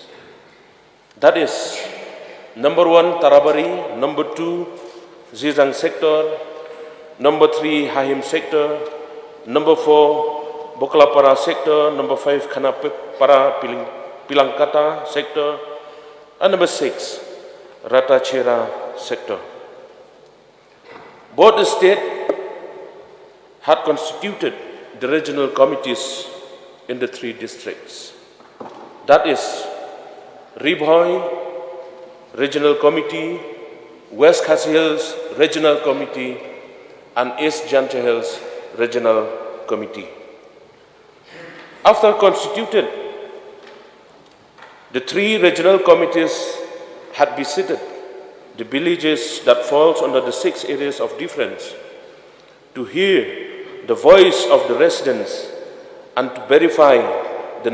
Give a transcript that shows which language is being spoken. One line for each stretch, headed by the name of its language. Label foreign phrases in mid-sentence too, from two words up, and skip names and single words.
English: That is, number 1, Tarabari, number 2, Zizang sector, number 3, Hahim sector, number 4, Boklapara sector, number 5, Khanapara Pilangkata sector, and number 6, Ratachera sector. Both the state had constituted the regional committees in the 3 districts. That is, Ribhoi Regional Committee, West Khasi Hills Regional Committee, and East Jancha Hills Regional Committee. After constituted, the 3 regional committees had visited the villages that falls under the 6 areas of difference to hear the voice of the residents and to verify the